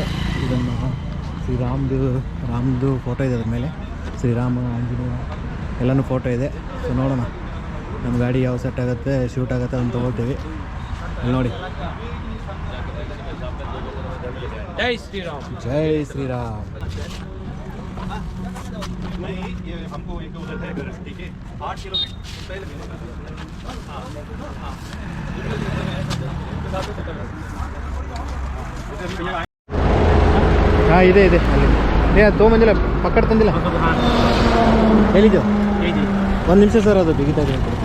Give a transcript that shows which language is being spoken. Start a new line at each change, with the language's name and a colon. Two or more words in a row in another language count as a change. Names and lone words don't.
Kannada: ಇದನ್ನು ರಾಮ್ದು ಫೋಟೋ ಇದೆ ಅದ್ರ ಮೇಲೆ. ಶ್ರೀರಾಮ, ಆಂಜನೇಯ ಎಲ್ಲನೂ ಫೋಟೋ ಇದೆ. ಸೊ ನೋಡೋಣ ನಮ್ಮ ಗಾಡಿ ಯಾವ ಸೆಟ್ ಆಗುತ್ತೆ, ಶೂಟ್ ಆಗುತ್ತೆ ಅದನ್ನು ತೊಗೊಳ್ತೀವಿ. ಅಲ್ಲಿ ನೋಡಿ,
Hindi: ಜೈ ಶ್ರೀರಾಮ್. ಜೈ ಶ್ರೀರಾಮ್. हमको एक उधर है घर, ठीक है, 8 किलोमीटर पहले
Kannada: ಹಾಂ ಇದೆ ಅಲ್ಲಿ ತೊಗೊಂಬಂದಿಲ್ಲ, ಪಕ್ಕಡ ತಂದಿಲ್ಲ. ಹೇಳಿದ್ದು 1 ನಿಮಿಷ ಸರ್, ಅದು ಬಿಗಿತಾ ಇದೆ.